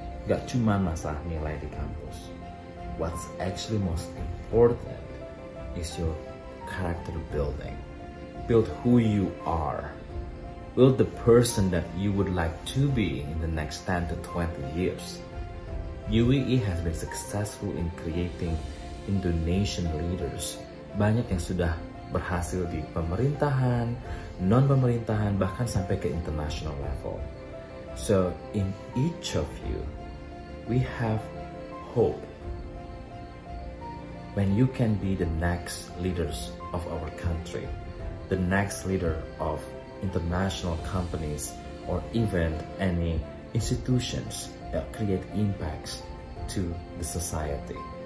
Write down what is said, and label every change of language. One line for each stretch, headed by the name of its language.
Indonesian: Gak cuma masalah nilai di kampus.
English: What's actually most important is your character building. Build who you are. Build the person that you would like to be in the next 10 to 20 years. UII has been successful in creating Indonesian leaders.
Indonesian: Banyak yang sudah berhasil di pemerintahan, non-pemerintahan, bahkan sampai ke
English: international level. So in each of you, we have hope. When you can be the next leaders of our country, the next leader of international companies, or even any institutions that create impacts to the society.